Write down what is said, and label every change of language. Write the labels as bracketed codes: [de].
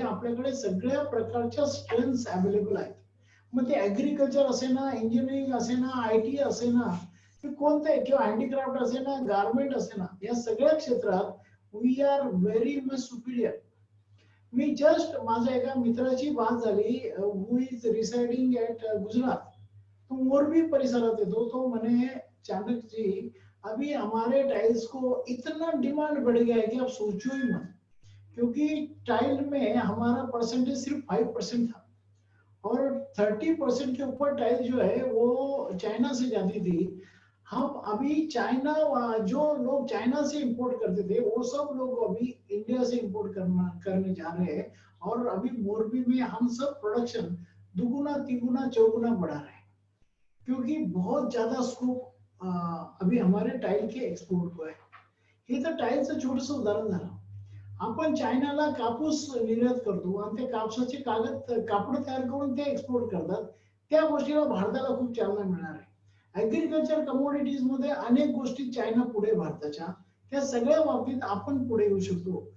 [mr] आपल्याकडे सगळ्या प्रकारच्या स्ट्रेंथ्स अवेलेबल आहेत. मग ते ऍग्रिकल्चर असे ना, इंजिनिअरिंग असे ना, आयटी असे ना, कोणते किंवा हँडीक्राफ्ट असे ना, गारमेंट असे ना, या सगळ्या क्षेत्रात [en] We are very much superior. [mr] मी just माझ्या एका मित्राची बात झाली, [en] Who is residing at Gujarat. [mr] तो मोरबी परिसरात येतो. तो म्हणे, [hi] चाणक जी अभी हमारे टाइल्स को इतना डिमांड बढ़ गया है कि आप सोचो ही मत, क्योंकि टाइल में हमारा परसेंटेज सिर्फ 5% था और 30% के ऊपर टाइल जो है वो चाइना से जाती थी. हम अभी चाइना, जो लोग चाइना से इंपोर्ट करते थे वो सब लोग अभी इंडिया से इंपोर्ट करने जा रहे हैं. और अभी मोरबी में हम सब प्रोडक्शन दुगुना तिगुना चौगुना बढ़ा रहे हैं, क्योंकि बहुत ज्यादा स्कोप अभी हमारे टाइल के एक्सपोर्ट को आहे. [mr] हे तर टाइलचं छोटंसं उदाहरण झालं. आपण चायनाला कापूस निर्यात करतो आणि ते कापसाचे कापड तयार करून ते एक्सपोर्ट करतात. त्या गोष्टीला भारताला खूप चालना मिळणार आहे. ऍग्रिकल्चर कमोडिटीज मध्ये अनेक गोष्टी चायना पुढे भारताच्या, त्या सगळ्या बाबतीत आपण पुढे येऊ शकतो.